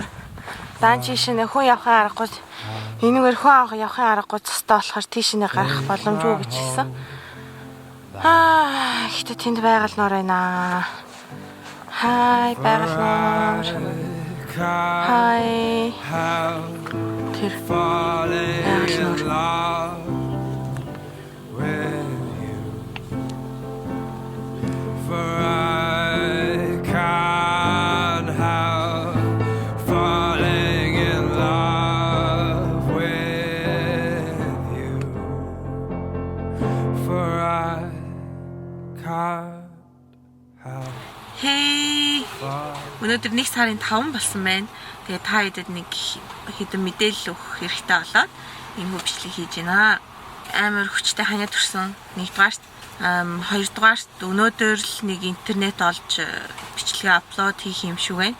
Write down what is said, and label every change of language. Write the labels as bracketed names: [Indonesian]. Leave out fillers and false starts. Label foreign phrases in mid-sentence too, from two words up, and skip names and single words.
[Mongolian] Даан чиш нэ хүн явахын аргагүй. Энэгээр хүн явахын аргагүй цустай болохоор тийш нэ гарах боломжгүй гэж хэлсэн. Гэтэ тэнд байгаль нуур байна. Хай байгаль нуур. Хай. Тэр байгаль нуур. [English] For I can't help falling in love with you. For I can't help. Hey. [Mongolian] Өнөөдөр 1 сарын 5 болсон байна. Тэгээ та хэдэд нэг хэдэн мэдээлэл өгөх хэрэгтэй болоод энэ хөбчлийг хийж байна. амар хүчтэй ханиад төрсөн. Нэгдүгээрт хоёрдугаарт өнөөдөр л нэг интернет олж бичлэгээ аплод хийх юм шиг байна.